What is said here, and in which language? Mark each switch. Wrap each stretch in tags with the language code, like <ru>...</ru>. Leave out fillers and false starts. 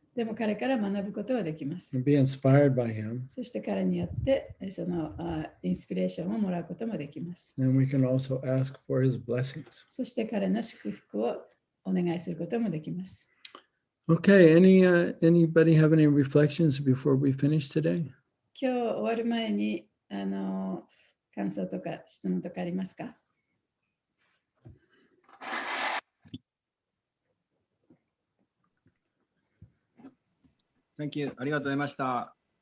<ja>でも彼から学ぶことはできます。</ja> <en>and be inspired by him.</en> <ja>そして彼によってそのインスピレーションをもらうこともできます。</ja> <en>And we can also ask for his blessings.</en> <ja>そして彼の祝福をお願いすることもできます。</ja> <en>Okay, anybody have any reflections before we finish today?</en> <ja>今日終わる前に感想とか質問とかありますか？</ja> <en>Thank you.</en> <ja>ありがとうございました。</ja>